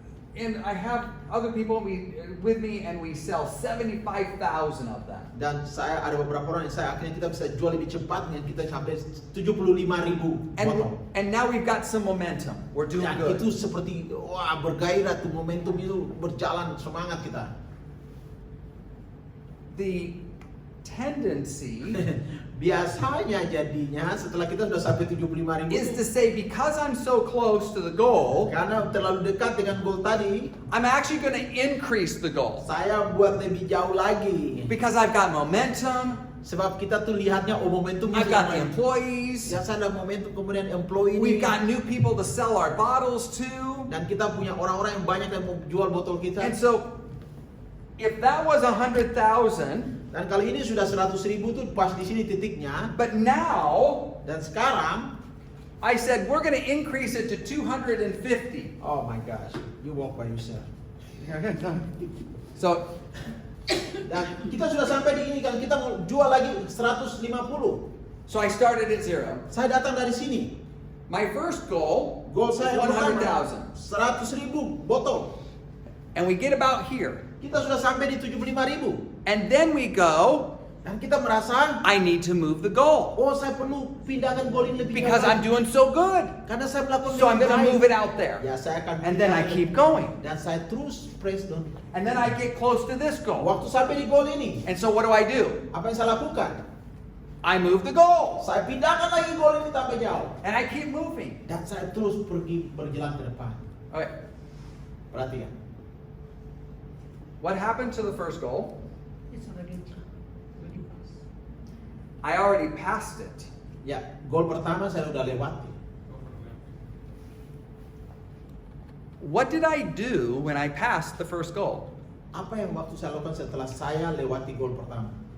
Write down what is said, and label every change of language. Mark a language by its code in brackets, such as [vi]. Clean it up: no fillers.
[en] And I have other people with me and we sell 75,000 of them. [id] Dan saya ada beberapa orang yang akhirnya kita bisa jual lebih cepat dan kita sampai 75,000 botol. [en] And now we've got some momentum. We're doing good. [id] Itu seperti bergairah tuh, momentum itu berjalan, semangat kita. [en] The tendency [id] biasanya jadinya setelah kita sudah sampai 75,000 [en] is to say, because I'm so close to the goal, [id] karena terlalu dekat dengan goal tadi, [en] I'm actually going to increase the goal. [id] Saya buat lebih jauh lagi. [en] Because I've got momentum. [id] Sebab kita tuh lihatnya momentumnya. [en] I've got the employees. [id] Yang ada momentum, kemudian employee. [en] We've got new people to sell our bottles to. [id] Dan kita punya orang-orang yang banyak yang mau jual botol kita. [en] And so, if that was 100,000, [id] dan kali ini sudah 100,000 tuh pas di sini titiknya. [en] But now, [id] dan sekarang, [en] I said we're going to increase it to 250. Oh my gosh, you walk by yourself. So, [id] dan kita sudah sampai di ini kan, kita mau jual lagi 150. [en] So I started at 0. [id] Saya datang dari sini. [en] My first goal was [id] saya [en] 100,000. [id] 100,000 botol. [en] And we get about here. [id] Kita sudah sampai di 75,000. [en] And then we go, [id] dan kita merasa, [en] I need to move the goal. [id] Oh, saya perlu pindahkan goal ini lebih [en] because I'm doing so good. [id] Karena saya melakukan [en] so I'm going to move it out there. [id] Ya, saya akan [en] and then I keep going. [id] Dan saya terus [en] press down. And then I get close to this goal. [id] Waktu sampai di goal ini. [en] And so what do? [id] Apa yang saya lakukan? [en] I move the goal. [id] Saya pindahkan lagi goal ini tambah jauh. [en] And I keep moving. [id] Dan saya terus berjalan ke depan. [en] Okay. [id] Perhatikan. [en] What happened to the first goal? It's already passed. I already passed it. [id] Ya, goal pertama saya sudah lewati. [en] What did I do when I passed the first goal? [id] Apa yang waktu saya lakukan setelah saya lewati goal pertama?